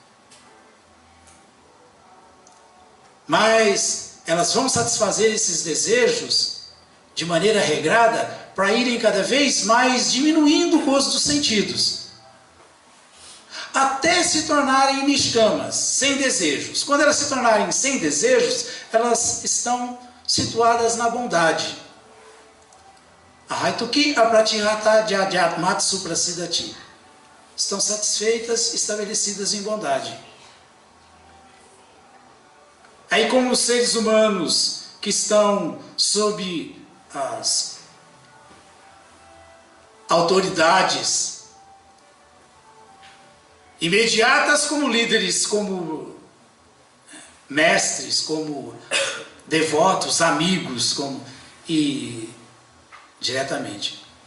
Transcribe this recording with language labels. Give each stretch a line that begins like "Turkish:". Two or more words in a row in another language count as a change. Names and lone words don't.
Portuguese: Mas elas vão satisfazer esses desejos de maneira regrada para irem cada vez mais diminuindo o gozo dos sentidos, até se tornarem nishkamas, sem desejos. Quando elas se tornarem sem desejos, elas estão situadas na bondade.
Sanskrit: अहैतुक्यप्रतिहता ययात्मा सुप्रसीदति.
Portuguese: Estão satisfeitas, estabelecidas em bondade. Aí, como os seres humanos que estão sob as autoridades imediatas, como líderes, como mestres, como devotos, amigos, e diretamente.